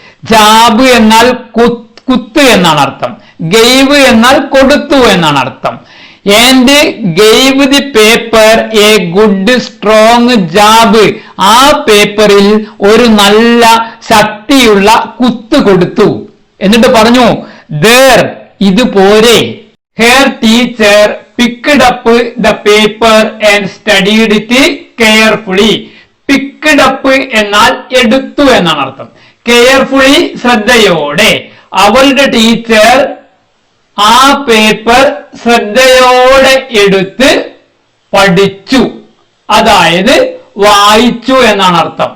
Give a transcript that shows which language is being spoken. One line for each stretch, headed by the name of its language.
Malayalam: Jab എന്നാൽ കുത്ത് എന്നാണ് അർത്ഥം. ഗേവ് എന്നാൽ കൊടുത്തു എന്നാണ് അർത്ഥം.
English: And gave the paper a good strong jab.
Malayalam: ആ പേപ്പറിൽ ഒരു നല്ല ശക്തിയുള്ള കുത്ത് കൊടുത്തു. എന്നിട്ട് പറഞ്ഞു there, ഇത് പോരെ.
English: Her teacher picked up the paper and studied it carefully.
Malayalam: Picked up എന്നാൽ എടുത്തു എന്നാണ് അർത്ഥം. കെയർഫുള്ളി ശ്രദ്ധയോടെ. അവളുടെ ടീച്ചർ ആ പേപ്പർ ശ്രദ്ധയോടെ എടുത്ത് പഠിച്ചു, അതായത് വായിച്ചു എന്നാണ് അർത്ഥം.